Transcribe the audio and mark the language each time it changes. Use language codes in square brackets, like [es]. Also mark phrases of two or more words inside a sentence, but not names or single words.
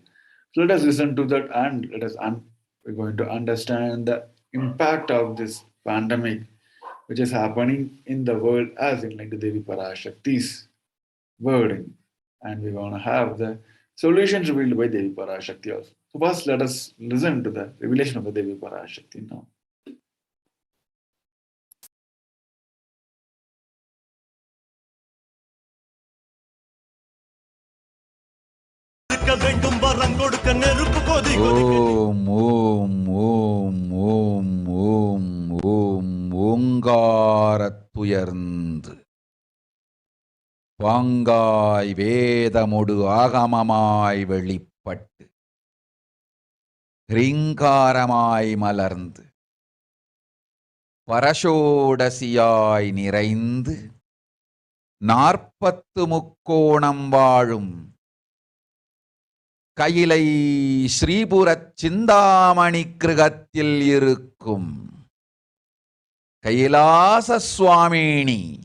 [en] So let us listen to that and we're going to understand the impact of this pandemic which is happening in the world as in like the Devi Parashakti's wording. And we're going to have the solutions revealed by Devi Parashakti also. So first let us listen to the revelation of the Devi Parashakti now. Om, Om, Om, Om, Om, Om, Omgaratuyarnd. [ta] பங்கை வேதமொடு ஆகமமாய் வெளிப்பட்டு ரிங்காரமாய் மலர்ந்து பரஷோடசியாய் நிறைந்து 40 முக்கோணம் வாழும் கையிலை ஸ்ரீபுரச் சிந்தாமணி கிருகத்தில் இருக்கும் கைலாச சுவாமினி